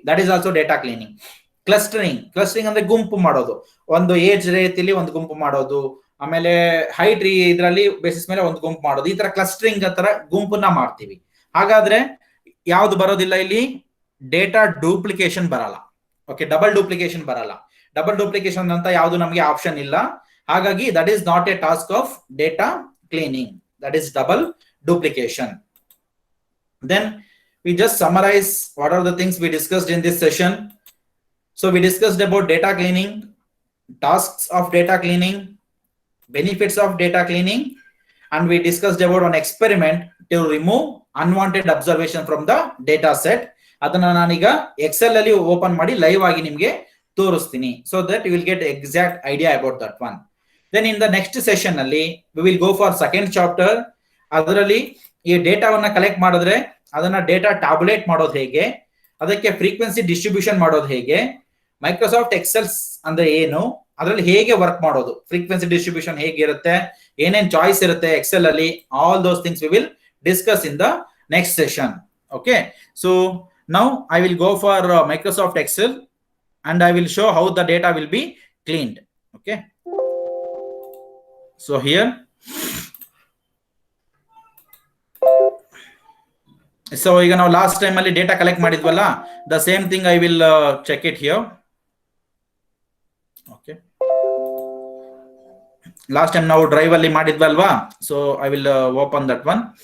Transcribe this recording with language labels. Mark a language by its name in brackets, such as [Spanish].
[English] That is also data cleaning. [Kannada] Clustering ಅಂದ್ರೆ ಗುಂಪು ಮಾಡೋದು, ಒಂದು ಏಜ್ ರೀತಿಲಿ ಒಂದು ಗುಂಪು ಮಾಡೋದು, ಆಮೇಲೆ ಹೈಟ್ ಇದರಲ್ಲಿ ಬೇಸಿಸ್ ಮೇಲೆ ಒಂದು ಗುಂಪು ಮಾಡೋದು. ಈ ತರ ಕ್ಲಸ್ಟರಿಂಗ್ ತರ ಗುಂಪನ್ನ ಮಾಡ್ತೀವಿ. ಹಾಗಾದ್ರೆ ಯಾವ್ದು ಬರೋದಿಲ್ಲ ಇಲ್ಲಿ? ಡೇಟಾ ಡೂಪ್ಲಿಕೇಶನ್ ಬರಲ್ಲ. ಓಕೆ, ಡಬಲ್ ಡೂಪ್ಲಿಕೇಶನ್ ಬರಲ್ಲ. ಡಬಲ್ ಡೂಪ್ಲಿಕೇಶನ್ ಅಂತ ಯಾವ್ದು ನಮಗೆ ಆಪ್ಷನ್ ಇಲ್ಲ. ಹಾಗಾಗಿ [English] That is not a task of data cleaning. That is double duplication. Then we just summarize what are the things we discussed in this session. So we discussed about data cleaning, tasks of data cleaning, benefits of data cleaning, and we discussed about an experiment to remove unwanted observation from the data set. [Kannada] ಅದನ್ನ ನಾನೀಗ Excel ಅಲ್ಲಿ open ಮಾಡಿ live ಆಗಿ ನಿಮಗೆ ತೋರಿಸ್ತೀನಿ, [English] so that you will get exact idea about that one. Then in the next session [Kannada] ಅಲ್ಲಿ [English] we will go for second chapter. [Kannada] ಅದರಲ್ಲಿ ಈ ಡೇಟಾವನ್ನ ಕಲೆಕ್ಟ್ ಮಾಡಿದ್ರೆ ಅದನ್ನ ಡೇಟಾ ಟ್ಯಾಬ್ಯುಲೇಟ್ ಮಾಡೋದು ಹೇಗೆ, ಅದಕ್ಕೆ ಫ್ರೀಕ್ವೆನ್ಸಿ ಡಿಸ್ಟ್ರಿಬ್ಯೂಷನ್ ಮಾಡೋದು ಹೇಗೆ, ಮೈಕ್ರೋಸಾಫ್ಟ್ ಎಕ್ಸೆಲ್ಸ್ ಅಂದ್ರೆ ಏನು, ಅದರಲ್ಲಿ ಹೇಗೆ ವರ್ಕ್ ಮಾಡೋದು, ಫ್ರೀಕ್ವೆನ್ಸಿ ಡಿಸ್ಟ್ರಿಬ್ಯೂಷನ್ ಹೇಗಿರುತ್ತೆ, ಏನೇನ್ ಚಾಯ್ಸ್ ಇರುತ್ತೆ ಎಕ್ಸೆಲ್ ಅಲ್ಲಿ, [English] All those things we will discuss in the next session. Okay, so now I will go for Microsoft Excel and I will show how the data will be cleaned. Okay, so here, so [Kannada] ಈಗ ನಾವು last time ಅಲ್ಲಿ data collect ಮಾಡಿದ್ವಲ್ಲ, [English] The same thing I will check it here. Okay, [Kannada] last time ನಾವು drive ಅಲ್ಲಿ ಮಾಡಿದ್ವಲ್ವಾ, [English] So I will open that one.